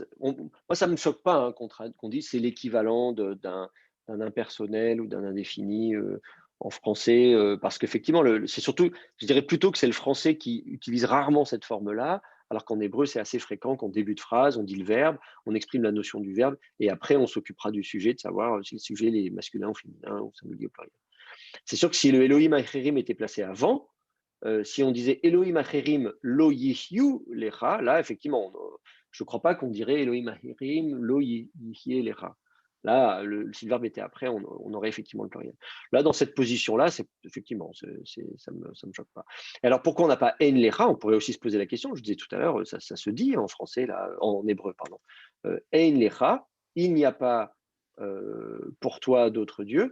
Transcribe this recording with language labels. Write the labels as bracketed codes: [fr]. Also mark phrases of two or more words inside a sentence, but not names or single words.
[fr] Moi, ça ne me choque pas hein, qu'on dise c'est l'équivalent d'un impersonnel ou d'un indéfini en français, parce qu'effectivement, c'est surtout, je dirais plutôt que c'est le français qui utilise rarement cette forme-là, alors qu'en hébreu, c'est assez fréquent qu'en début de phrase, on dit le verbe, on exprime la notion du verbe, et après, on s'occupera du sujet, de savoir si le sujet est masculin ou féminin, ou singulier ou pluriel. C'est sûr que si le [he] אלהים אחרים [fr] était placé avant, si on disait [he] אלהים אחרים לא יהיו לך, [fr] là, effectivement, je ne crois pas qu'on dirait [he] אלהים אחרים לא יהיה לך. [fr] Là, si le verbe était après, on aurait effectivement le pluriel. Là, dans cette position-là, effectivement, ça ne me choque pas. Et alors, pourquoi on n'a pas [he] אין לך? [fr] On pourrait aussi se poser la question, je disais tout à l'heure, ça se dit en français, là, en hébreu, pardon. [he] אין לך, [fr] il n'y a pas pour toi d'autres dieux.